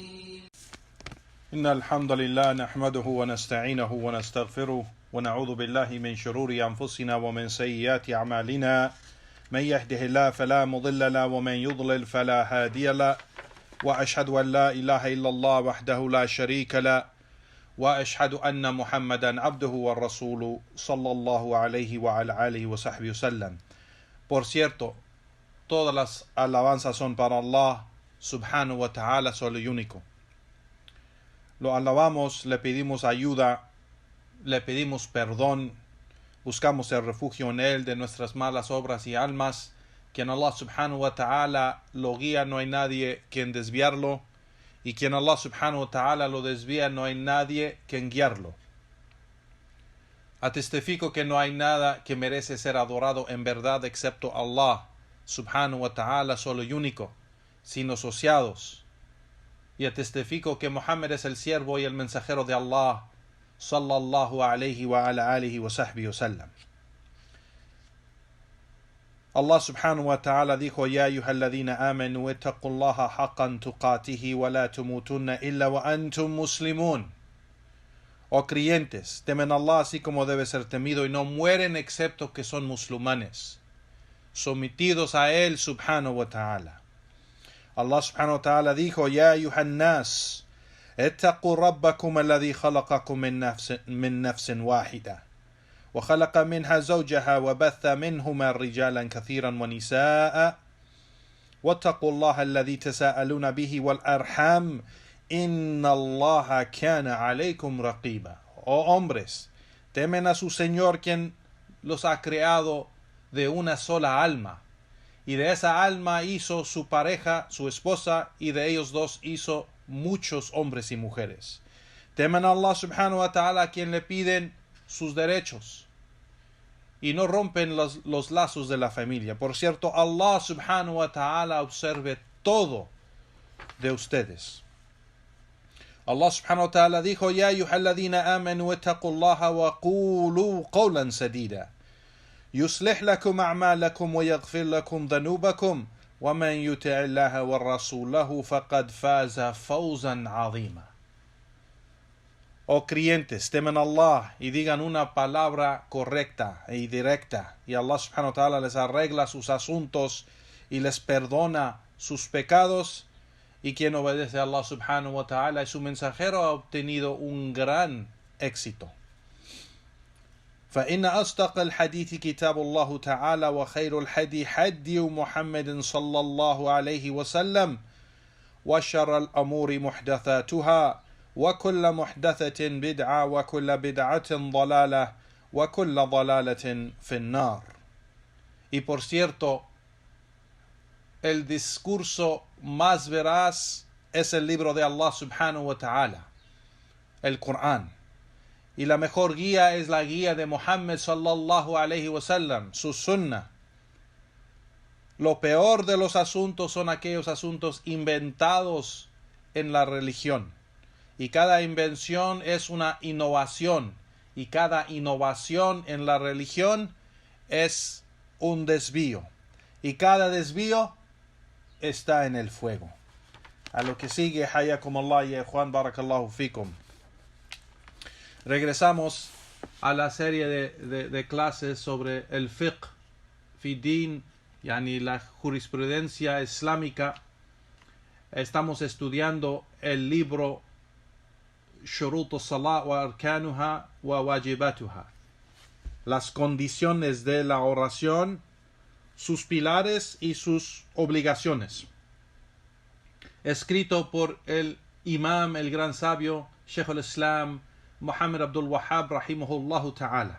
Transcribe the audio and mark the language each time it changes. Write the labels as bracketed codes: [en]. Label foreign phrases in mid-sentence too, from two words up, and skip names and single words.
[ar] إن الحمد لله نحمده ونستعينه ونستغفره ونعوذ بالله من شرور أنفسنا ومن سيئات أعمالنا من يهده الله فلا مضل له ومن يضلل فلا هادي له وأشهد أن لا إله إلا الله وحده لا شريك له وأشهد أن محمدا عبده ورسوله صلى الله عليه وعلى آله وصحبه وسلم. [es] Por cierto, todas las alabanzas son para [ar] الله سبحانه وتعالى, [es] solo y único. Lo alabamos, le pedimos ayuda, le pedimos perdón, buscamos el refugio en Él de nuestras malas obras y almas, quien [ar] الله سبحانه وتعالى [es] lo guía, no hay nadie quien desviarlo, y quien [ar] الله سبحانه وتعالى [es] lo desvía, no hay nadie quien guiarlo. Atestifico que no hay nada que merece ser adorado en verdad excepto [ar] الله سبحانه وتعالى, [es] solo y único, sin asociados. Y atestifico que Muhammad es el siervo y el mensajero de Allah [ar] صلى الله عليه وعلى آله وصحبه وسلم. الله سبحانه وتعالى dijo: يا أيها الذين آمنوا اتقوا الله حق تقاته ولا تموتن إلا وأنتم مسلمون. [es] Oh creyentes, temen a Allah así como debe ser temido y no mueren excepto que son musulmanes, sometidos a Él [ar] سبحانه وتعالى. الله سبحانه وتعالى dijo: يا أيها الناس اتقوا ربكم الذي خلقكم من نفس واحدة وخلق منها زوجها وبث منهما رجالا كثيرا ونساء واتقوا الله الذي تساءلون به والأرحام إن الله كان عليكم رقيبا. [es] Oh hombres, temen a su Señor quien los ha creado de una sola alma, y de esa alma hizo su pareja, su esposa, y de ellos dos hizo muchos hombres y mujeres. Temen a [ar] الله سبحانه وتعالى, [es] a quien le piden sus derechos y no rompen los lazos de la familia. Por cierto, [ar] الله سبحانه وتعالى [es] observe todo de ustedes. [ar] الله سبحانه وتعالى dijo: يا أيها الذين آمنوا اتقوا الله وقولوا قولا سديدا يصلح لكم أعمالكم ويغفر لكم ذنوبكم ومن يطع الله ورسوله فقد فاز فوزا عظيما. [es] Oh creyentes, temen a Allah y digan una palabra correcta y directa, y [ar] الله سبحانه وتعالى [es] les arregla sus asuntos y les perdona sus pecados, y quien obedece a [ar] الله سبحانه وتعالى [es] y su mensajero ha obtenido un gran éxito. [ar] فإن أصدق الحديث كتاب الله تعالى وخير الهدي هدي محمد صلى الله عليه وسلم وشر الأمور محدثاتها وكل محدثة بدعة وكل بدعة ضلالة وكل ضلالة في النار. [es] Y por cierto, el discurso más veraz es el libro de [ar] الله سبحانه وتعالى, [es] el Corán. Y la mejor guía es la guía de Muhammad [ar] صلى الله عليه وسلم, [es] su sunnah. Lo peor de los asuntos son aquellos asuntos inventados en la religión. Y cada invención es una innovación. Y cada innovación en la religión es un desvío. Y cada desvío está en el fuego. A lo que sigue, [ar] حياكم الله [es] y Juan, [ar] بارك الله فيكم. [es] Regresamos a la serie de clases sobre el [ar] فقه في دين, [es] yani la jurisprudencia islámica. Estamos estudiando el libro Shurut as-Salat wa Arkanuha wa Wajibatuha, las condiciones de la oración, sus pilares y sus obligaciones, escrito por el imam, el gran sabio [ar] شيخ الإسلام [es] Muhammad Abdul Wahhab [ar] رحمه الله تعالى.